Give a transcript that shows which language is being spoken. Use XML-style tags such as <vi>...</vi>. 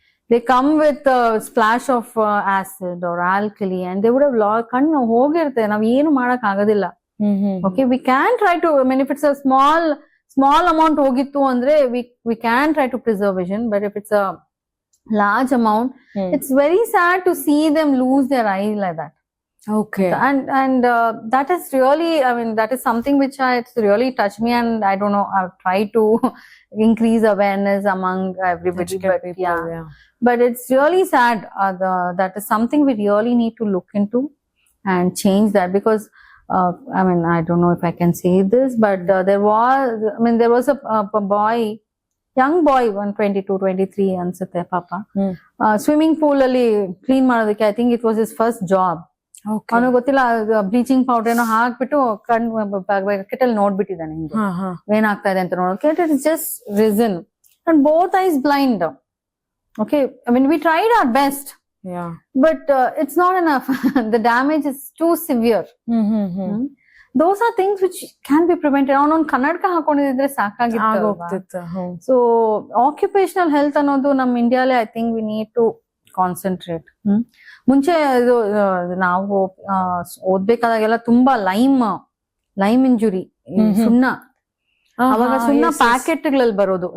<en>they come with splash of acid or alkali and they would have</en> <kn>ಕಣ್ಣು ಹೋಗಿರುತ್ತೆ. ನಾವ್ ಏನು ಮಾಡಕ್ ಆಗೋದಿಲ್ಲ.</kn> <en>Okay, we can try to, I mean if it's a small amount ಹೋಗಿತ್ತು ಅಂದ್ರೆ we can try to preserve vision. But if it's a large amount, it's very sad to see them lose their eye like that. Okay. And that is really, I mean, that is something which it's really touched me, and I don't know, I've tried to increase awareness among everybody. Educate But people, yeah. But it's really sad. That is something we really need to look into and change that, because I mean, I don't know if I can say this, but there was a boy, young boy, 22-23</en> <kn>ಅನ್ಸುತ್ತೆ ಪಾಪ, swimming pool ಅಲ್ಲಿ clean ಮಾಡೋದಕ್ಕೆ,</kn> <en>I think it was his first job.</en> <kn>ಅವನು ಗೊತ್ತಿಲ್ಲ, bleaching powder ಏನೋ ಹಾಕ್ಬಿಟ್ಟು bucket ಅಲ್ಲಿ ನೋಡ್ಬಿಟ್ಟಿದ್ದಾನೆ ಹಿಂಗೆ ಏನಾಗ್ತಾ ಇದೆ ಅಂತ ನೋಡೋಕೆ.</kn> <en>It is just risen and both eyes blind. Okay, I mean we tried our best, but it's not enough. The damage is too severe. Those are things which can be prevented.</en> <kn>ಅವನೊಂದು ಕನ್ನಡಕ ಹಾಕೊಂಡಿದ್ರೆ ಸಾಕಾಗಿತ್ತು.</kn> <en>so occupational health</en> <kn>ಅನ್ನೋದು ನಮ್ ಇಂಡಿಯಾಲೆ</kn> <en>I think we need to concentrate.</en> <kn>ಮುಂಚೆ ಇದು ನಾವು ಓದ್ಬೇಕಾದಾಗೆಲ್ಲ ತುಂಬಾ lime injury, ಸುಣ್ಣ, ಅವಾಗ ಸುಣ್ಣ ಪ್ಯಾಕೆಟ್ ಗಳಲ್ಲಿ ಬರೋದು.</kn>